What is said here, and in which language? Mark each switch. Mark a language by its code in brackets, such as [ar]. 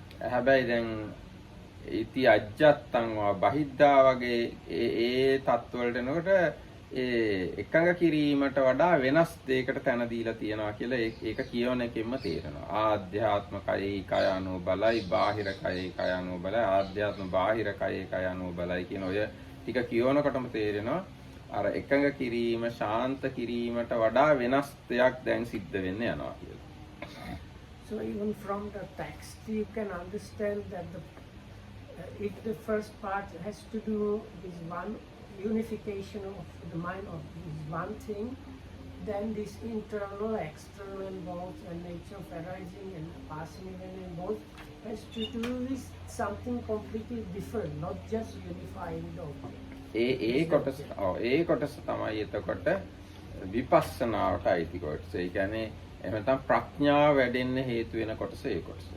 [si] හැබැයි දැන් ඉති අජ්ජත්තං වා බහිද්ධා වගේ ඒ තත්ත්වවලට එනකොට ඒ එකඟ කිරීමට වඩා වෙනස් දෙයකට තැන දීලා තියෙනවා කියලා ඒක කියවන එකෙන්ම තේරෙනවා. ආධ්‍යාත්ම කයයි කය අනුව බලයි, බාහිර කයයි කය අනුව බලයි, ආධ්‍යාත්ම බාහිර කයයි කය අනුව බලයි කියන ඔය ටික කියවනකොටම තේරෙනවා අර එකඟ කිරීම, ශාන්ත කිරීමට වඩා වෙනස් දෙයක් දැන් සිද්ධ වෙන්න යනවා කියලා. [en] So even from the text you can understand that if the first part has to do with one unification of the mind of this one thing, then this internal, external and both, and nature of arising and passing even in both has to do with something completely different, not just unifying the object. [si] ඒ කොටස තමයි එතකොට විපස්සනාවට අයිති කොටස. ඒ කියන්නේ එහෙම නැත්නම් ප්‍රඥාව වැඩෙන්න හේතු වෙන කොටස ඒ කොටස.